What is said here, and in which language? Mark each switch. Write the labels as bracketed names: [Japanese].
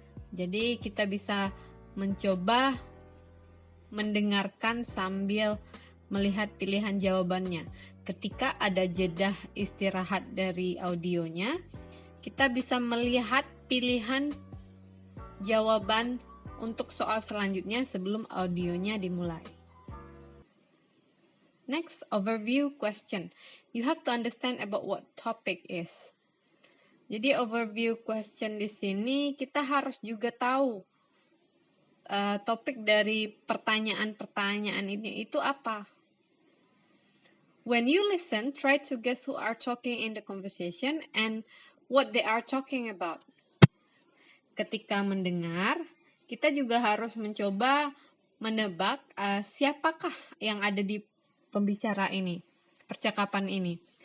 [Indonesian] Jadi kita bisa mencoba mendengarkan sambil melihat pilihan jawabannya. Ketika ada jeda istirahat dari audionya, kita bisa melihat pilihan jawaban untuk soal selanjutnya sebelum audionya dimulai. [English] Next, overview question. You have to understand about what topic is. [Indonesian] Jadi overview question di sini kita harus juga tahu topik dari pertanyaan-pertanyaan ini itu apa. [English] When you listen, try to guess who are talking in the conversation and what they are talking about. [Indonesian] Ketika mendengar, kita juga harus mencoba menebak siapakah yang ada di pembicara ini, percakapan ini.